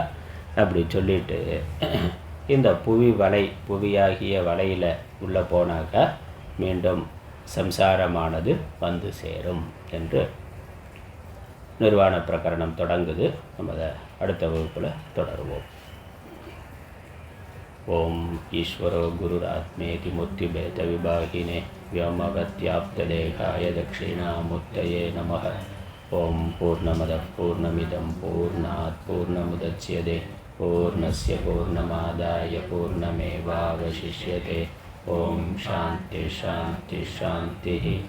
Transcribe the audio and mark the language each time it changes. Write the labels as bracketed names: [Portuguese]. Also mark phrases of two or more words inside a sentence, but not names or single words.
[Tamil] அப்படி சொல்லிட்டு இந்த புவி வலை, புவியாகிய வலையில் உள்ளே போனாக்கா மீண்டும் சம்சாரமானது வந்து சேரும் என்று நிர்வாண பிரகரணம் தொடங்குது. நம்ம அதை அடுத்த வகுப்பில் தொடருவோம். [Sanskrit] ॐ ईश्वरो गुरुरात्मेति मुत्तिभेद विभागिने व्योमवत्याप्तदेहाय दक्षिणामूर्तये नमः. ओम पूर्णमदः पूर्णमिदं पूर्णात् पूर्णमुदच्यते पूर्णस्य पूर्णमादाय पूर्णमेवावशिष्यते. ओम शान्ति शान्ति शान्तिः.